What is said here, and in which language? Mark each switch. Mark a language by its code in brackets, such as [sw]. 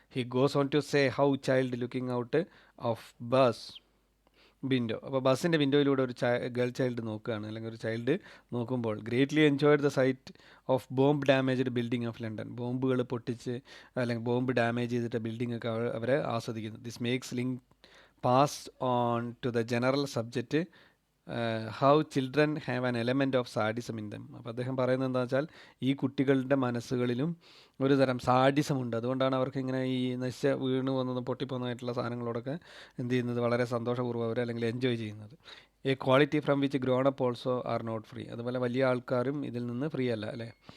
[en] He goes on to say how child looking out of bus window. [ml] അപ്പോൾ ബസ്സിൻ്റെ വിൻഡോയിലൂടെ ഒരു girl child നോക്കുകയാണ്, അല്ലെങ്കിൽ ഒരു ചൈൽഡ് നോക്കുമ്പോൾ [en] Greatly enjoyed the sight of bomb damaged building of London. [ml] ബോംബുകൾ പൊട്ടിച്ച് അല്ലെങ്കിൽ ബോംബ് ഡാമേജ് ചെയ്തിട്ട് ബിൽഡിംഗ് ഒക്കെ അവരെ ആസ്വദിക്കുന്നു. [en] This makes link passed on to the general subject how children have an element of sadism in them. [ml] അപ്പോൾ അദ്ദേഹം പറയുന്നത് എന്താ വെച്ചാൽ ഈ കുട്ടികളുടെ മനസ്സുകളിലും ഒരു തരം സാഡിസമുണ്ട്. അതുകൊണ്ടാണ് അവർക്ക് ഇങ്ങനെ ഈ വീണ് പോകുന്നതും പൊട്ടിപ്പോകുന്നതായിട്ടുള്ള സാധനങ്ങളോടൊക്കെ എന്ത് ചെയ്യുന്നത്, വളരെ സന്തോഷപൂർവ്വം അവർ അല്ലെങ്കിൽ എൻജോയ് ചെയ്യുന്നത്. [en] A quality from which grown up also are not free. [ml] അതുപോലെ വലിയ ആൾക്കാരും ഇതിൽ നിന്ന് ഫ്രീ അല്ല അല്ലേ.